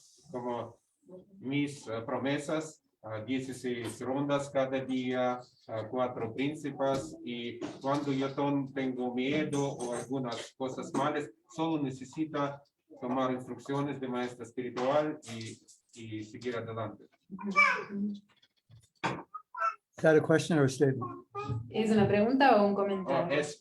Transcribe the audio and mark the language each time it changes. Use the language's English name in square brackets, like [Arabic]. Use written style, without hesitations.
[Spanish] como mis promesas, 16 rondas cada día, 4 príncipes, y cuando yo tengo miedo o algunas cosas malas, solo necesita tomar instrucciones de maestro espiritual y seguir adelante. [English] Is that a question or a statement? [Spanish] ¿Es una pregunta o un comentario?